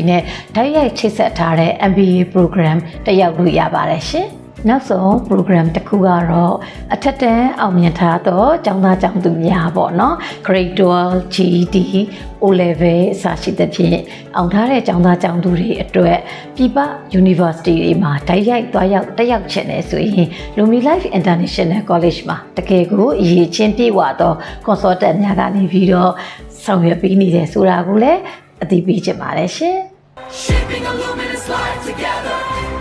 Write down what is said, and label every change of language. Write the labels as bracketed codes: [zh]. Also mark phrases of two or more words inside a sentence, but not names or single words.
[my] နဲ့တိုက်ရိုက်ချိတ်ဆက်ထားတဲ့ [en] MBA program [my] တက်ရောက်လို့ရပါတယ်ရှင်နောက်ဆုံး program တစ်ခုကတော့အထက်တန်းအောင်မြင်ထားသောကျောင်းသားကျောင်းသူများပေါ့နော် Grade 12 GED O level အစရှိသဖြင့်အောင်ထားတဲ့ကျောင်းသားကျောင်းသူတွေအတွက်ပြည်ပ University တွေမှာတိုက်ရိုက်သွားရောက်တက်ရောက်ချင်တယ်ဆိုရင် Lumi Life International College မှာတကယ်ကိုအရေးချင်းပြည့်ဝသော consultant များကနေပြီးတော့ဆောင်ရွက်ပေးနေတယ်ဆိုတာကိုလည်းအသိပေးချင်ပါတယ်ရှင် [en] Shaping a luminous life together